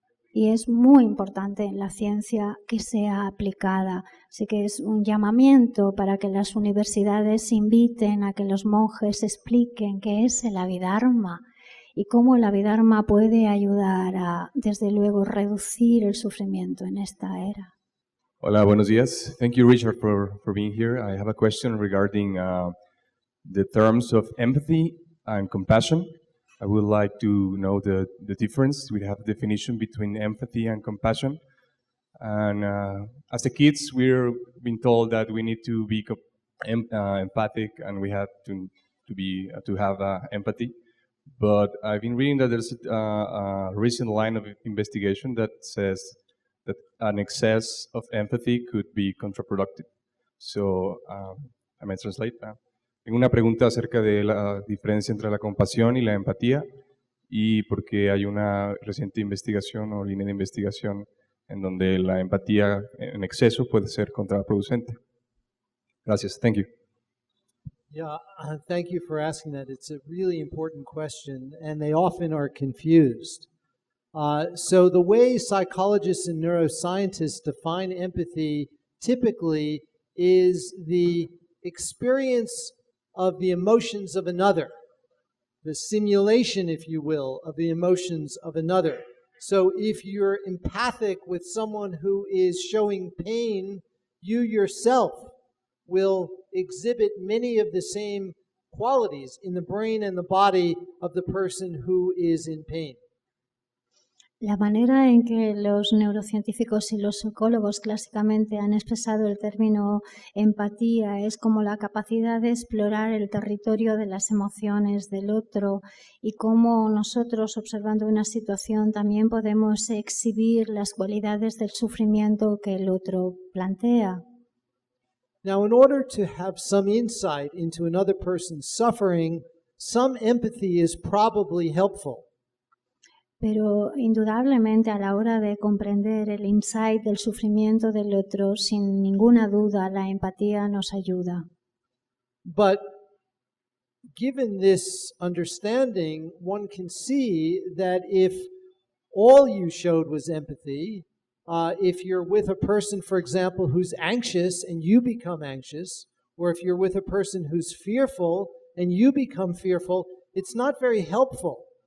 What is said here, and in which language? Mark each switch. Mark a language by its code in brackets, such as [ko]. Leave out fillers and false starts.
[es] Y es muy importante en la ciencia que sea aplicada. Así que es un llamamiento para que las universidades inviten a que los monjes expliquen qué es el Abhidharma y cómo el Abhidharma puede ayudar a, desde luego, reducir el sufrimiento en esta era. Hola, buenos días. [en] Thank you, Richard, for being here. I have a question regarding the terms of empathy and compassion. I would like to know the difference. We have a definition between empathy and compassion. And as a kids, we're being told that we need to be empathic and we have to have empathy. But I've been reading that there's a recent line of investigation that says that an excess of empathy could be counterproductive. So, I may translate. [es] Tengo una pregunta acerca de la diferencia entre la compasión y la empatía y porque hay una reciente investigación o línea de investigación en donde la empatía en exceso puede ser contraproducente. Gracias. [en] Thank you. Yeah, thank you for asking that. It's a really important question, and they often are confused. So the way psychologists and neuroscientists define empathy typically is the experience of the emotions of another, the simulation, if you will, of the emotions of another. So if you're empathic with someone who is showing pain, you yourself will exhibit many of the same qualities in the brain and the body of the person who is in pain. [es] La manera en que los neurocientíficos y los psicólogos clásicamente han expresado el término empatía es como la capacidad de explorar el territorio de las emociones del otro y cómo nosotros, observando una situación, también podemos exhibir las cualidades del sufrimiento que el otro plantea. [en] Now, in order to have some insight into another person's suffering, some empathy is probably helpful. [es] Pero indudablemente a la hora de comprender el insight del sufrimiento del otro, sin ninguna duda la empatía nos ayuda. [en] But given this understanding, one can see that if all you showed was empathy, if you're with a person, for example, who's anxious and you become anxious, or if you're with a person who's fearful and you become fearful, it's not very helpful.